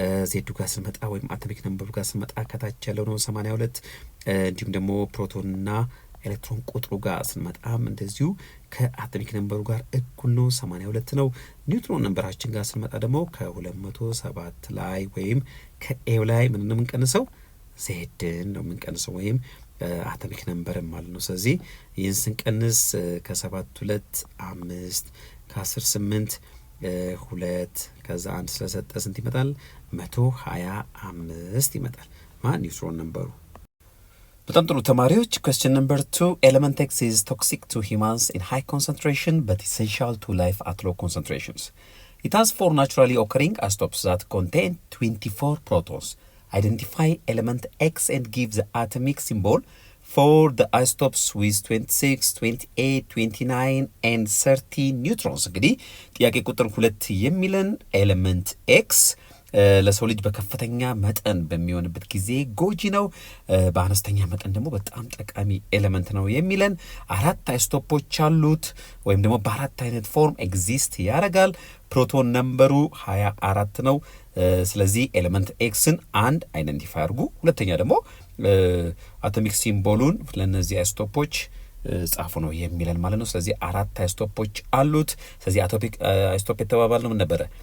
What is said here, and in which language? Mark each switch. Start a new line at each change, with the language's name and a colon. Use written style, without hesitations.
Amharic: ዜዱ ጋር ስንመጣ ወይም አቶሚክ ነምበሩ ጋር ስንመጣ ከታች ያለው ነው 82። እንዲሁም ደግሞ ፕሮቶንና ኤሌክትሮን ቁጥሩ ጋር ስንመጣም እንደዚሁ ከአቶሚክ ነምበሩ ጋር እኩል ነው 82 ነው። ኒውትሮን ነምበራችን ጋር ስንመጣ ደግሞ ከ207 ላይ ወይም ከኤው ላይ ምን ነው የምንቀንሰው? ዜድን ነው የምንቀንሰው ወይም አቶሚክ ነምበርን ማለት ነው። ስለዚህ ይህን ስንቀንስ ከ7 2 5 ከ10 8 2 ከዛ 1 ስለሰጠ ስንት ይመጣል? 125 ይመጣል ማን ኒውትሮን ነምበሩ። በጣም ጥሩ ተማሪዎች።
English: question number 2 element X is toxic to humans in high concentration but essential to life at low concentrations. It has 4 naturally occurring isotopes that contain 24 protons. Identify element X and give the atomic symbol for the isotopes with 26, 28, 29 and 30 neutrons.
Amharic: እንግዲህ ጥያቄ ቁጥር 2 የሚለን ኤሌመንት ኤክስ ለሰው ልጅ በከፍተኛ መጠን በሚሆንበት ጊዜ ጎጂ ነው፣ በአነስተኛ መጠን ደግሞ በጣም ጠቃሚ ኤሌመንት ነው የሚለን 4 አይሶቶፖች አሉት ወይም ደግሞ በ4 አይነት ፎርም ኤግዚስት ያደርጋል። ፕሮቶን ነምበሩ 24 ነው። ስለዚህ ኤሌመንት ኤክስን አንድ አይደንቲፋይ አድርጉ። ሁለተኛ ደግሞ አቶሚክ ሲምቦሉን ለነዚህ አይሶቶፖች ጻፉ ነው የሚለን ማለት ነው። ስለዚህ 4 አይሶቶፖች አሉት። ስለዚህ አይሶቶፕ የተባባልነው ምን ነበረ?